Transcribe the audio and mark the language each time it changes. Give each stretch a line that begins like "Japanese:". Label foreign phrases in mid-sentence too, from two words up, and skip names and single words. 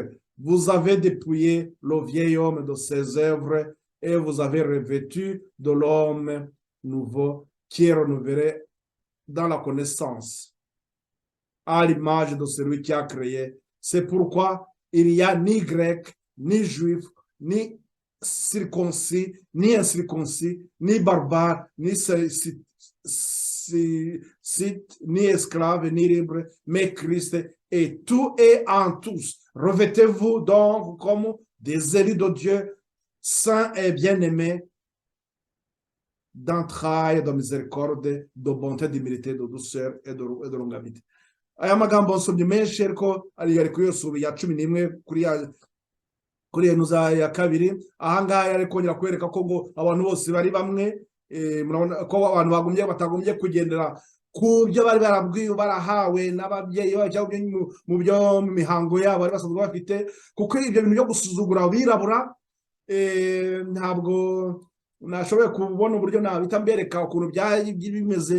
French: Vous avez dépouillé le vieil homme de ses œuvres et vous avez revêtu de l'homme nouveau qui est renouvelé dans la connaissance à l'image de celui qui a créé. C'est pourquoi il n'y a ni grec, ni juif, ni circoncis, ni incirconcis, ni barbare, ni ni esclave, ni libre, mais Christ est tout et en tous. Revêtez-vous donc comme des élus de Dieu, saints et bien-aimés, d'entrailles, de miséricorde, de bonté, d'humilité, de douceur et de longanimité.
Kinyarwanda: Aya magambo nsomye menshi ariko ari kuri Yosuwa ya 11 kuri Yenuza ya 2. Ahangaha ari kongera kwereka ko ngo abantu bose bari bamwe, murabona ko abantu batagombye kugendera ku byo bari barabwiwe barahawe n'ababyeyi babo mu byo mihango yabo bari basanzwe bafite, kuko ibyo bintu byo gusuzugura abirabura ntabwo nashoboye kubona uburyo nabita mbereka ukuntu byari bimeze.